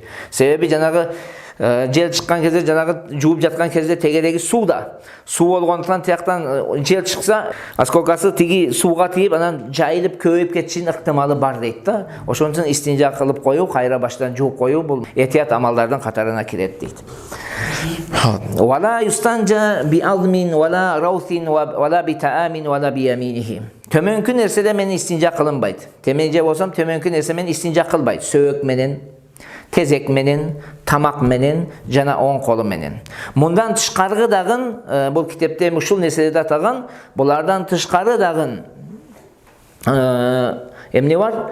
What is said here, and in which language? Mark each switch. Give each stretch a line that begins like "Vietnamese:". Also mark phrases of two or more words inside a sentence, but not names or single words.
Kyrgyz: Себеби жанагы жел чыккан кезде, жанагы жууп жаткан кезде тегереги сууда. Суу болгондуктан тияктан жел чыкса, осколкасы тиги сууга тийип, анан жайылып көбөйүп кетишинин ыктымалы бар дейт да. Ошон үчүн истинжа кылып коюу, кайра баштан жууп коюу бул этият амалдардын катарына кирет дейт.
Arabic: ولا يستنجى بعظم ولا روث ولا بطعام ولا بيمينه.
Kyrgyz: Төмөнкү нерседе менен истинжа кылынбайт. Темеже болсом, төмөнкү нерсе менен истинжа кылбайт. Сөөк менен, тезек менен, тамак менен жана оң колу менен. Мындан тышкаркы дагы бул китепте ушул нерселерди атаган, булардан тышкары дагы эмне бар?